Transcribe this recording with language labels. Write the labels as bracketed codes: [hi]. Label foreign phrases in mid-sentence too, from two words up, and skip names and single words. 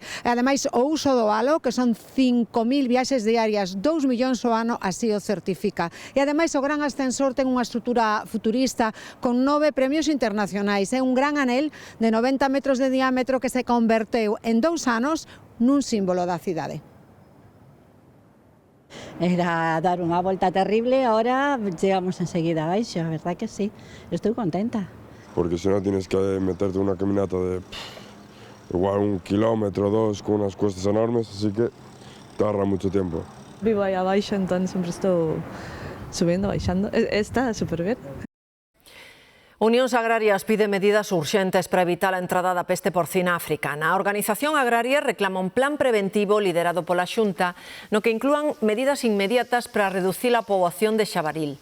[gl] E ademais o uso do halo, que son 5.000 viaxes diarias, 2 millóns o ano, así o certifica. E ademais o gran ascensor ten unha estrutura futurista con 9 premios internacionais. É un gran anel de 90 metros de diámetro que se converteu en 2 anos nun símbolo da cidade. Era dar unha volta terrible, [es] ahora llegamos enseguida abaixo, a verdad que sí, estoy contenta. Porque si no tienes que meterte una caminata de igual 1 kilómetro, 2, con unas cuestas enormes, así que te ahorra mucho tiempo. [gl] Vivo aí abaixo, entón sempre estou subindo, baixando. Está super ben. Unións Agrarias pide medidas urxentes para evitar a entrada da peste porcina africana. A Organización Agraria reclama un plan preventivo liderado pola Xunta no que inclúan medidas inmediatas para reducir a poboación de xabaril.